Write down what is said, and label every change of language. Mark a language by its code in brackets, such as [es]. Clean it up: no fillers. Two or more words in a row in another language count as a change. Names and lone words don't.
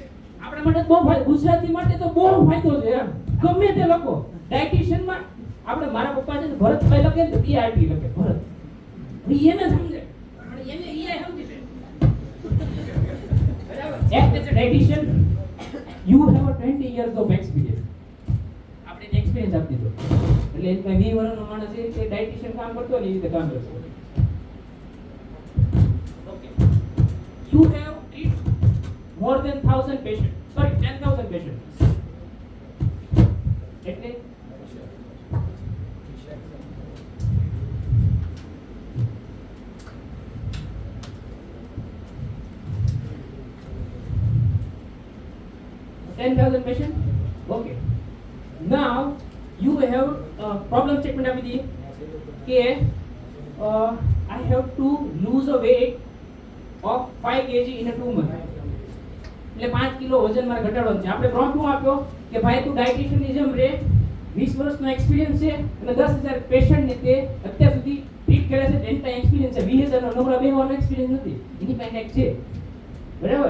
[gu] આપણા માટે બહુ ફાયદો, ગુજરાતી માટે તો બહુ ફાયદો છે એમ. ગમે તે લખો ડાયટિશિયનમાં. આપણે મારા પપ્પા છે ને ભરતભાઈ લખે ને તો BRT લખે ભરત, એને સમજે પણ એને EI સમજી લે, બરાબર? એક કહે છે [en] dietitian you have 20 years of experience. [gu] આપણે એક્સપિરિયન્સ આપી દીધો એટલે એક 20 વર્ષનો માણસ છે કે ડાયટિશિયન કામ કરતો હોય ને એ રીતે કામ કરતો. [en] Okay, you have treat more than 1000 patient, sorry 10000 patient. એટલે $10,000 patient. Okay. Now you have problem statement [gu] આપી દઈએ કે [en] I have to lose a weight of 5 kg in a 2 month. [gu] એટલે 5 કિલો વજન મારે ઘટાડવાનું છે. આપણે પ્રોમ્પ્ટ શું આપ્યો કે ભાઈ તું ડાયટિશિયનની જેમ રે, 20 વર્ષનો એક્સપિરિયન્સ છે અને 10,000 પેશન્ટને તે અત્યાર સુધી ટ્રીટ કર્યા છે, એની પાસે એક્સપિરિયન્સ છે. 20,000 નો નંબર બેવાનો એક્સપિરિયન્સ નથી, એની પાસે કંઈક છે, બરાબર?